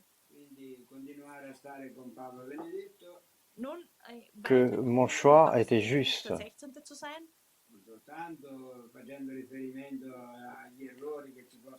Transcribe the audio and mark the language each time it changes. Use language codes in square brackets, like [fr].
[it] quindi continuare a stare con Papa Benedetto, [fr] que mon choix était juste. [it] non soltanto facendo riferimento agli errori che ci possono